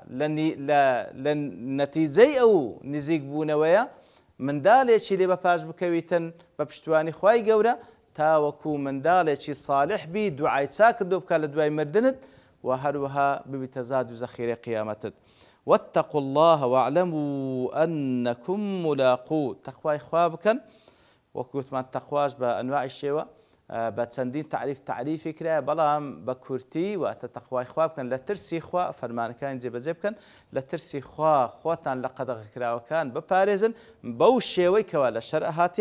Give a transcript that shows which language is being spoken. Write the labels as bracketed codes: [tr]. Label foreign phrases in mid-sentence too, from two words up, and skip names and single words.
[ckb] لە نەتیجەی ئەو نزیک بوونەوەیە منداڵێکی لێ بەپاش بکەویتن بە پشتوانی خوای گەورە تاوەکو منداڵێکی ساڵح بی دوعای چاک کردو بکە لە دوای مردنت و هەروەها ببیتە زاد و زەخیرەی قیامەتت. [ar] واتقوا الله واعلموا أنكم ملاقوه [ckb] تقوای خوا بکەن وەکوتمان تەقواش بە ئەنواعی شێوە بە چەندین تعریفی کرایە بەڵام بە کورتی واتە تەقوای خوا بکەن لە ترسی خوا فەرمانەکانی جێبەجێ بکەن لە ترسی خوا خۆتان لە قەدەغەکراوەکان بپارێزن بەو شێوەی کەوا لە شەرع هاتیە.